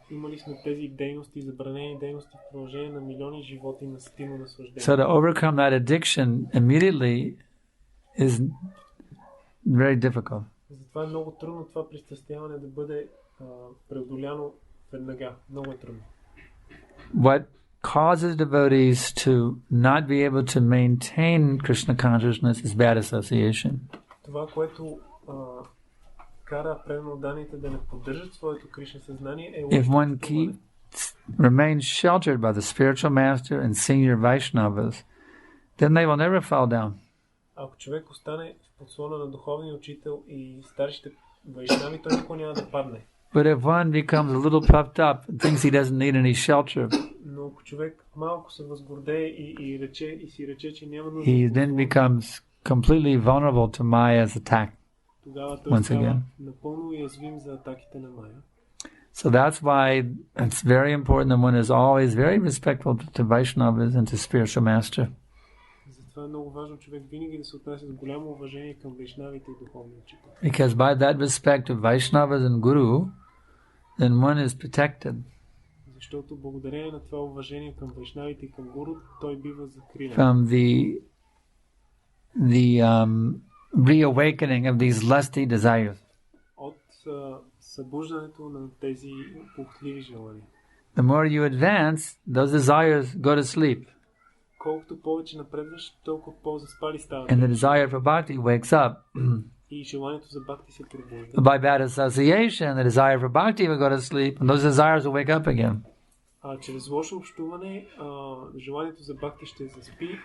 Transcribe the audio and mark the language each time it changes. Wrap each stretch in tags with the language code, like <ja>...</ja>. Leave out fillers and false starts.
<bg>Имали сме тези дейности, забранени дейности в продължение на милиони животи на стимул наслаждение.</bg> <en>So to overcome that addiction immediately is very difficult.</en> <bg>Затова е много трудно това пристрастяване да бъде преодоляно веднага. Много е трудно.</bg> <en>What causes devotees to not be able to maintain Krishna consciousness is bad association.</en> <bg>Това, което кара преданните да не поддържат своето Кришна съзнание е</bg> <en>If one remains sheltered by the spiritual master and senior Vaishnavas, then they will never fall down.</en> <bg>Ако човек остане в подслона на духовния учител и старшите вайшнави, той никога няма да падне.</bg> <en>But if one becomes a little puffed up and thinks he doesn't need any shelter,</en> <bg>но ако човек малко се възгордее и си рече, че няма нужда,</bg> <en>he then becomes completely vulnerable to Maya's attack.</en> <bg>Тогава той</bg> <en>again.</en> <bg>Напълно уязвим за атаките на Майя.</bg> <en>So that's why it's very important that one is always very respectful to Vaishnavas and to spiritual master.</en> <bg>Затова е много важно човек винаги да се отнася с голямо уважение към вайшнавите и духовния учител.</bg> <en>Because by that respect of Vaishnavas and Guru, then one is protected.</en> <bg>Защото благодарение на това уважение към вайшнавите и към гуру, той бива закрилен.</bg> <en>From the reawakening of these lusty desires.</en> <bg>От събуждането на тези похотливи желания.</bg> <en>The more you advance, those desires go to sleep.</en> <bg>Колкото повече напредваш, толкова по-заспали стават.</bg> <en>And the desire for bhakti wakes up.</en> <bg>И желанието за бхакти се пробужда.</bg> <en>By bad association, the desire for bhakti will go to sleep, and those desires will wake up again.</en> <bg>Чрез лошо общуване, желанието за бхакти ще заспи,</bg>